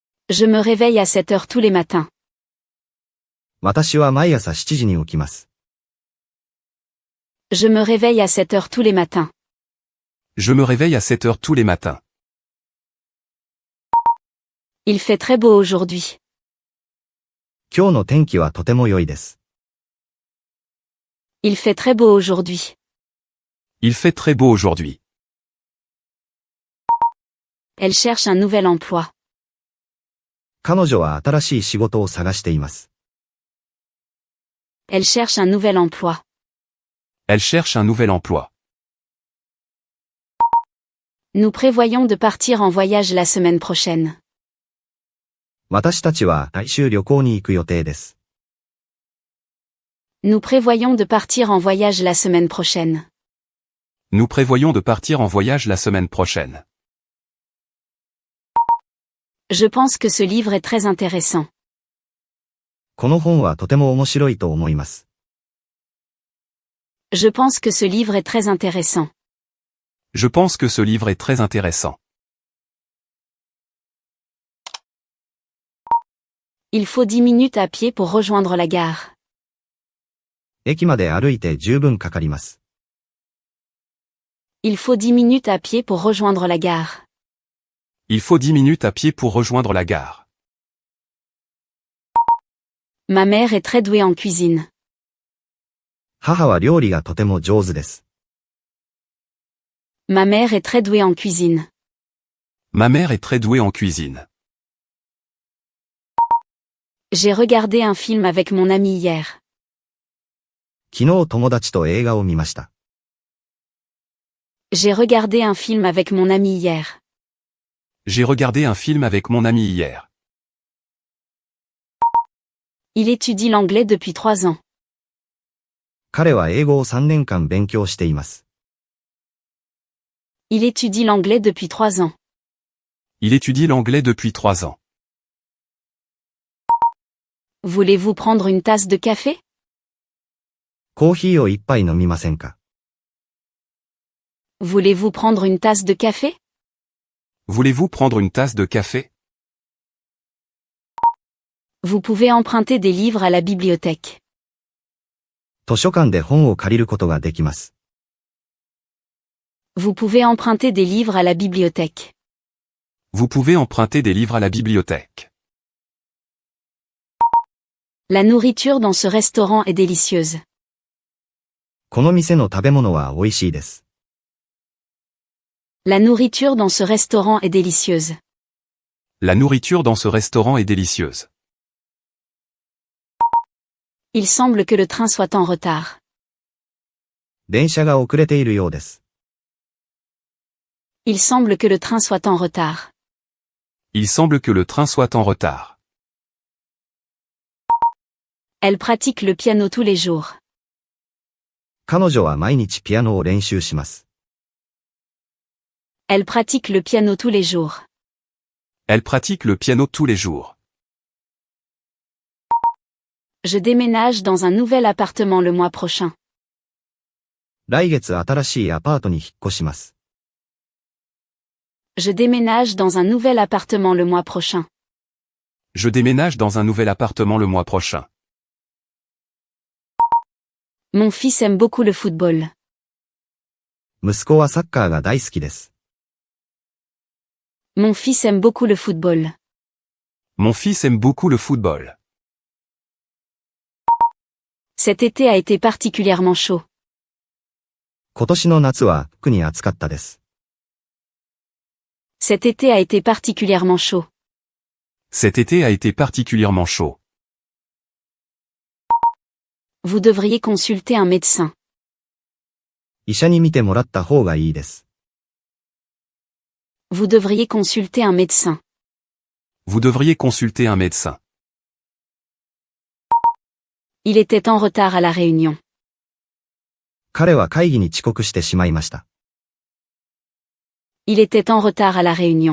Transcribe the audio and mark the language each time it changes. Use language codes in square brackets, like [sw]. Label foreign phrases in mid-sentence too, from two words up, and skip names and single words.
[fr] Je me réveille à 7 heures tous les matins. [ja] 私は毎朝7時に起きます。 [fr] Je me réveille à 7 heures tous les matins. Je me réveille à 7 heures tous les matins. Il fait très beau aujourd'hui. [ja] 今日の天気はとても良いです。 [fr] Il fait très beau aujourd'hui. Il fait très beau aujourd'hui. Elle cherche un nouvel emploi. [ja] 彼女は新しい仕事を探しています。 [fr] Elle cherche un nouvel emploi. Elle cherche un nouvel emploi. Nous prévoyons de partir en voyage la semaine prochaine. [ja] 私たちは来週旅行に行く予定です。 [fr] Nous prévoyons de partir en voyage la semaine prochaine. Nous prévoyons de partir en voyage la semaine prochaine. Je pense que ce livre est très intéressant. [ja] この本はとても面白いと思います。 [fr] Je pense que ce livre est très intéressant. Je pense que ce livre est très intéressant. Il faut 10 minutes à pied pour rejoindre la gare. [ja] 駅まで歩いて十分かかります。 [fr] Il faut 10 minutes à pied pour rejoindre la gare. Il faut 10 minutes à pied pour rejoindre la gare. Ma mère est très douée en cuisine. [ja] 母は料理がとても上手です。 [fr] Ma mère est très douée en cuisine. Ma mère est très douée en cuisine. J'ai regardé un film avec mon ami hier. [ja] 昨日友達と映画を見ました。 [fr] J'ai regardé un film avec mon ami hier. J'ai regardé un film avec mon ami hier. Il étudie l'anglais depuis 3 ans. [ja] 彼は英語を3年間勉強しています。 [fr] Il étudie l'anglais depuis 3 ans. Il étudie l'anglais depuis 3 ans. Voulez-vous prendre une tasse de café? [ja] コーヒーを一杯飲みませんか？ [fr] Voulez-vous prendre une tasse de café? Voulez-vous prendre une tasse de café? Vous pouvez emprunter des livres à la bibliothèque. [ja] 図書館で本を借りることができます。 [fr] Vous pouvez emprunter des livres à la bibliothèque. Vous pouvez emprunter des livres à la bibliothèque. La nourriture dans ce restaurant est délicieuse. [ja] この店の食べ物は美味しいです。 [fr] La nourriture dans ce restaurant est délicieuse. La nourriture dans ce restaurant est délicieuse. Il semble que le train soit en retard. [ja] 電車が遅れているようです。 [fr] Il semble que le train soit en retard. Il semble que le train soit en retard. Elle pratique le piano tous les jours. [ja] 彼女は毎日ピアノを練習します。 [fr] Elle pratique le piano tous les jours. Elle pratique le piano tous les jours. Je déménage dans un nouvel appartement le mois prochain. [ja] 来月新しいアパートに引っ越します。 [fr] Je déménage dans un nouvel appartement le mois prochain. Je déménage dans un nouvel appartement le mois prochain. Mon fils aime beaucoup le football. [ja] 息子はサッカーが大好きです。 [fr] Mon fils aime beaucoup le football. Mon fils aime beaucoup le football. Cet été a été particulièrement chaud. [ja] 今年の夏は特に暑かったです。 [fr] Cet été a été particulièrement chaud. Cet été a été particulièrement chaud. Vous devriez consulter un médecin. [ja] 医者に診てもらった方がいいです。 [fr] Vous devriez consulter un médecin. Vous devriez consulter un médecin. Il était en retard à la réunion. [ja] 彼は会議に遅刻してしまいました。 [fr] Il était en retard à la réunion.